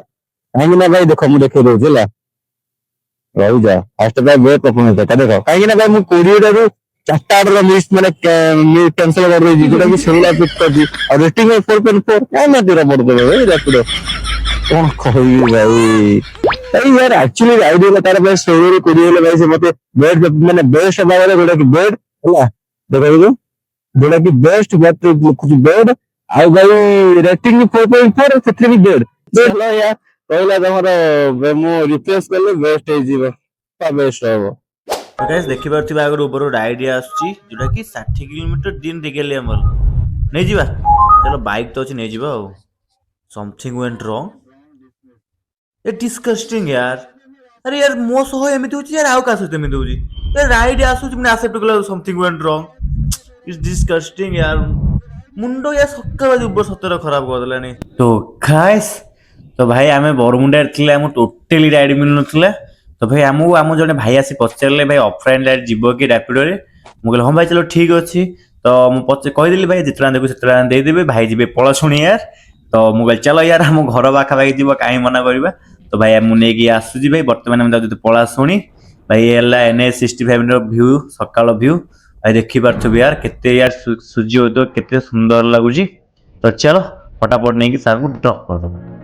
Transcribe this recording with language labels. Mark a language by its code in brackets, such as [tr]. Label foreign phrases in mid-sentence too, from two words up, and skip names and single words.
[or] କାହିଁକି ନା ଭାଇ ଦେଖ ମୁଁ ଦେଖେଇ ଦଉଛି ହେଲା ରହିଯା ଫାଷ୍ଟ ଭାଇ [en] bad performance [or] ଦେଖ କାହିଁକି ନା ଭାଇ ମୁଁ 20ଟାରୁ 4ଟା ଅର୍ଡର ମିସ୍ ମାନେ କ୍ୟାନସଲ କରିଦେଇଛି ଯୋଉଟା କି ସେଇଟା ପିକ୍ କରିଛି ଆଉ ରେଟିଂ 4.4 କାହିଁ ନା ତେରା ପଡିଦେବେ ଭାଇ ରାତିର କଣ କହିବି ଭାଇ ଭାଇ यार [en] actually ride [or] ହୋଲା ତାର ଭାଇ 16 20 ହେଲା ଭାଇ ସେ ମତେ ବେଡ୍ ମାନେ ବେଷ୍ଟ ଭାବରେ ଗୋଟେ କି ବେଡ୍ ହେଲା ଦେଖନ୍ତୁ ଯୋଉଟା କି ବେଷ୍ଟ ଲେଖୁଛି ବେଡ୍ ଆଉ ଭାଇ ରେଟିଂ 4.4 ସେଥିରେ ବି ବେଡ୍ ଭଲ ୟାର କହିଲା ତମର ମୁଁ ରିପ୍ଲେସ କଲେ ବେଷ୍ଟ ହେଇଯିବ ବେଷ୍ଟ ହବ ତ ଗାଇସ୍ ଦେଖିପାରୁଥିବେ ଆଗରୁ ଉପରୁ ରାଇଡ୍ ଆସୁଛି ଯୋଉଟା କି 60 କିଲୋମିଟର ଦିନ ଦେଖେଇଲେ ଆମର ନେଇଯିବା ଚାଲ ବାଇକ୍ ତ ଅଛି ନେଇଯିବା ଆଉ [en] something went wrong eh [or] डिस्गस्टिंग [hi] यार अरे यार [or] ମୋ ସହ ଏମିତି ହଉଛି यार ଆଉ କାହା ସହିତ ଏମିତି ହଉଛି ଏ ରାଇଡ୍ ଆସୁଛି ମାନେ ଆକ୍ସେପ୍ଟ କଲା [en] something went wrong it's disgusting [or] यार ମୁଣ୍ଡ ୟାର ସକାଳ ଯୁବ ସତରେ ଖରାପ କରିଦେଲାଣି ତ ଗାଇସ୍ ତ ଭାଇ ଆମେ ବରମୁଣ୍ଡାରେ ଥିଲେ ଆମକୁ ଟୋଟାଲି ରାଇଡ୍ ମିଳୁନଥିଲା ତ ଭାଇ ଆମକୁ ଆମ ଜଣେ ଭାଇ ଆସି ପଚାରିଲେ ଭାଇ [en] offline ride [or] ଯିବ କି ରାପିଡୋରେ ମୁଁ କହିଲି ହଁ ଭାଇ ଚାଲ ଠିକ ଅଛି ତ ମୁଁ କହିଦେଲି ଭାଇ ଯେତେ ଟଙ୍କା ଦେବି ସେତେ ଟଙ୍କା ଦେଇଦେବି ଭାଇ ଯିବେ ପଳାଶୁଣି ୟାର ତ ମୁଁ କହିଲି ଚାଲ ୟାର ଆମ ଘର ପାଖାପାଖି ଯିବ କାହିଁ ମନା କରିବା ତ ଭାଇ ମୁଁ ନେଇକି ଆସୁଛି ଭାଇ ବର୍ତ୍ତମାନ ଆମେ ଯାଉଛୁ ପଳାଶୁଣି ଭାଇ ହେଲା NH65 ର ଭ୍ୟୁ ସକାଳ ଭ୍ୟୁ ଭାଇ ଦେଖିପାରୁଥିବେ ୟାର କେତେ ୟାର ସୂର୍ଯ୍ୟ ଉଦୟ କେତେ ସୁନ୍ଦର ଲାଗୁଛି ତ ଚାଲ ଫଟାଫଟ ନେଇକି ସାର୍ଙ୍କୁ ଡ୍ରପ୍ କରିଦେବା